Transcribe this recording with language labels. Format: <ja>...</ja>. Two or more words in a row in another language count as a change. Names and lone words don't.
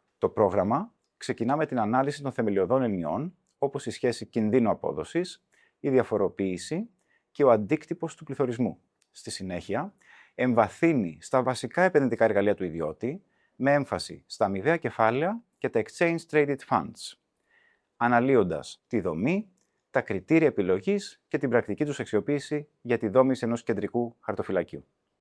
<el>Το πρόγραμμα ξεκινά με την ανάλυση των θεμελιωδών ενιών, όπως η σχέση κινδύνου απόδοσης, η διαφοροποίηση και ο αντίκτυπος του πληθωρισμού. Στη συνέχεια, εμβαθύνει στα βασικά επενδυτικά εργαλεία του ιδιώτη, με έμφαση στα αμοιβαία κεφάλαια και τα</el> <en>exchange traded funds,</en> <el>αναλύοντας τη δομή, τα κριτήρια επιλογής και την πρακτική τους αξιοποίηση για τη δόμηση ενός κεντρικού χαρτοφυλακίου.</el>